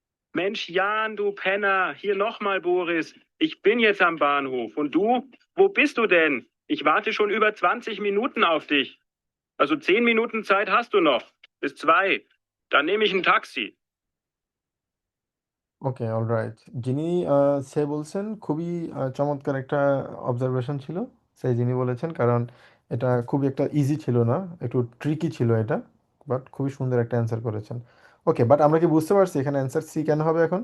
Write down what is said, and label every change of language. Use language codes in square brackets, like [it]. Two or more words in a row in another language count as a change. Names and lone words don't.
[de] Mensch, Jan, du Penner, hier nochmal Boris. Ich bin jetzt am Bahnhof. Und du? Wo bist du denn? Ich warte schon über 20 Minuten auf dich. Also 10 Minuten Zeit hast du noch. Bis 2. Dann nehme ich ein Taxi. [en] okay, alright. [bn] যিনি সে বলছেন খুবই চমৎকার একটা অবজারভেশন ছিল। যিনি বলেছেন, কারণ এটা খুবই একটা ইজি ছিল না, একটু ট্রিকি ছিল এটা, বাট খুবই সুন্দর একটা অ্যান্সার করেছেন। ওকে, বাট আমরা কি বুঝতে পারছি এখানে অ্যান্সার সি কেন হবে এখন?